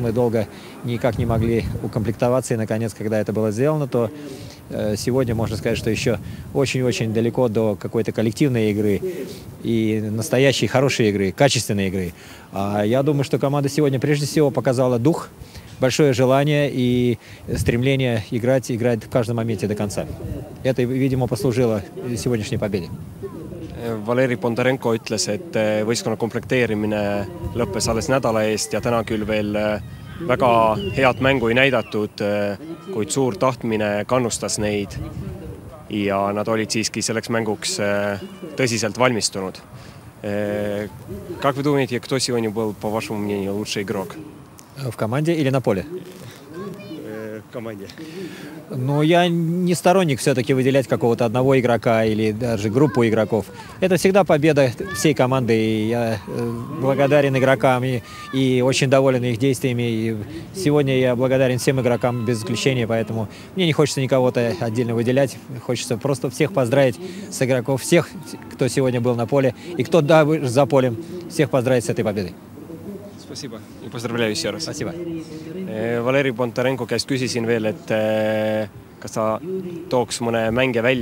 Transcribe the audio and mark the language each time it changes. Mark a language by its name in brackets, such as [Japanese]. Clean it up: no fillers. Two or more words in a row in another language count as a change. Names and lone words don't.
[Russian] Мы долго никак не могли укомплектоваться, и, наконец, когда это было сделано, то сегодня можно сказать, что еще очень-очень далеко до какой-то коллективной игры и настоящей хорошей игры, качественной игры. А я думаю, что команда сегодня прежде всего показала дух, большое желание и стремление играть в каждом моменте до конца. Это, видимо, послужило сегодняшней победе. [Estonian] Valeri Bondarenko ütles, et võistkonna komplekteerimine lõppes alles nädala eest ja täna küll veel väga head mängu ei näidatud, kuid suur tahtmine kannustas neid ja nad olid siiski selleks mänguks tõsiselt valmistunud. [Russian] Как вы думаете, кто сегодня был, по вашему мнению, лучший игрок? В команде или на поле? В команде. Но я не сторонник все-таки выделять какого-то одного игрока или даже группу игроков. Это всегда победа всей команды, и я благодарен игрокам и очень доволен их действиями. И сегодня я благодарен всем игрокам без исключения, поэтому мне не хочется никого-то отдельно выделять. Хочется просто всех поздравить с игроков, всех, кто сегодня был на поле, и кто за полем, всех поздравить с этой победой. Спасибо ja поздравляю еще раз. Спасибо. [Estonian] Valeri Bondarenko käest küsisin veel, et kas ta tooks mõne mänge välja,